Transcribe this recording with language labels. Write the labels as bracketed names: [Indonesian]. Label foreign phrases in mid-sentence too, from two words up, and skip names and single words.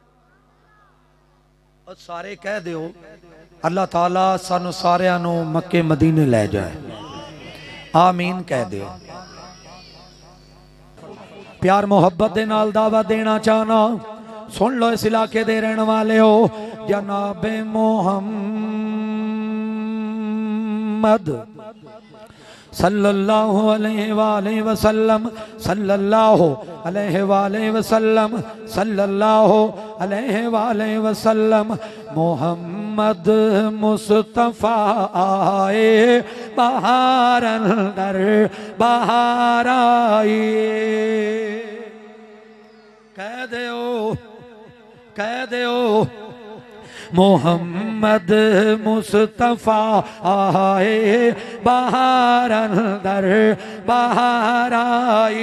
[Punjabi] ਔਰ ਸਾਰੇ ਕਹਿ ਦਿਓ ਅੱਲਾਹ ਤਾਲਾ ਸਾਨੂੰ ਸਾਰਿਆਂ ਨੂੰ ਮੱਕੇ ਮਦੀਨੇ ਲੈ ਜਾਏ, ਆਮੀਨ ਕਹਿ ਦਿਓ। ਪਿਆਰ ਮੁਹੱਬਤ ਦੇ ਨਾਲ ਦਾਵਾ ਦੇਣਾ ਚਾਹਣਾ, ਸੁਣ ਲਓ ਇਸ ਇਲਾਕੇ ਦੇ ਰਹਿਣ ਵਾਲੇ ਹੋ। [Arabic] جناب محمد صلى الله عليه وسلم، صلى الله عليه وسلم، صلى الله عليه وسلم. [Punjabi] ਮੁਹੰਮਦ ਮੁਸਤਫ਼ਾ ਆਏ ਬਹਾਰ ਅੰਦਰ ਬਹਾਰ ਆਏ। ਕਹਿ ਦੋ ਮੁਹੰਮਦ ਮੁਸਤਫ਼ਾ ਆਏ ਬਹਾਰ ਅੰਦਰ ਬਹਾਰ ਆਈ।